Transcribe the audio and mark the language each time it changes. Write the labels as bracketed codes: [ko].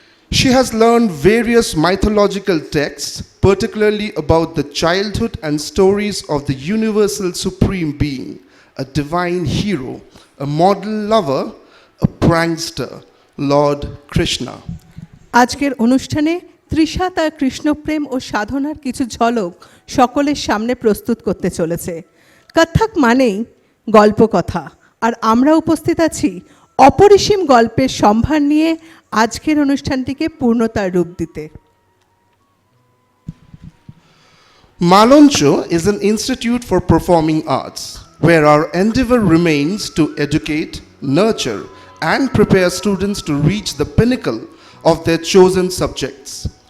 [en] She has learned various mythological texts, particularly about the childhood and stories of the universal supreme being, a divine hero, a model lover, a prankster, Lord Krishna. [bn] আজকের অনুষ্ঠানে তৃষা তার কৃষ্ণপ্রেম ও সাধনার কিছু ঝলক সকলের সামনে প্রস্তুত করতে চলেছে। কত্থক মানেই গল্পকথা, আর আমরা উপস্থিত আছি অপরিসীম গল্পের সম্ভার নিয়ে আজকের অনুষ্ঠানটিকে পূর্ণতার রূপ দিতে। [en] Maloncho is an institute for performing arts, where our endeavor remains to educate, nurture, and prepare students to reach the pinnacle of their chosen subjects.